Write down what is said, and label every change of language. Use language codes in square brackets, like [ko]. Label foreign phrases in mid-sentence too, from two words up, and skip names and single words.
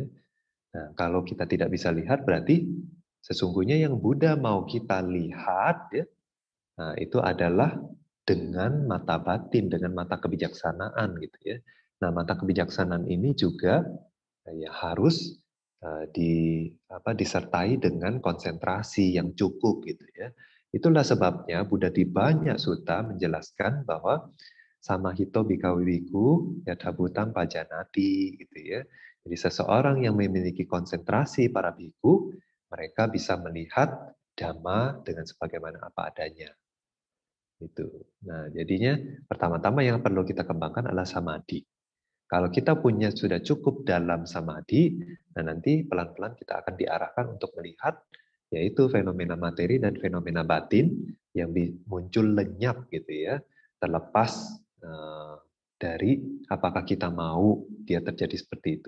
[id] Nah, kalau kita tidak bisa lihat berarti sesungguhnya yang Buddha mau kita lihat ya, nah, itu adalah dengan mata batin, dengan mata kebijaksanaan gitu ya. Nah, mata kebijaksanaan ini juga ya harus disertai dengan konsentrasi yang cukup gitu ya. Itulah sebabnya Buddha di banyak sutta menjelaskan bahwa [pi] samahito bhikkhave bhikkhu yathabhutang pajanati [id] gitu ya. Jadi seseorang yang memiliki konsentrasi para bhikkhu, mereka bisa melihat dhamma dengan sebagaimana apa adanya. Itu. Nah, jadinya pertama-tama yang perlu kita kembangkan adalah samadhi. Kalau kita punya sudah cukup dalam samadhi, nah nanti pelan-pelan kita akan diarahkan untuk melihat yaitu fenomena materi dan fenomena batin yang muncul lenyap gitu ya, terlepas dari apakah kita mau dia terjadi seperti itu.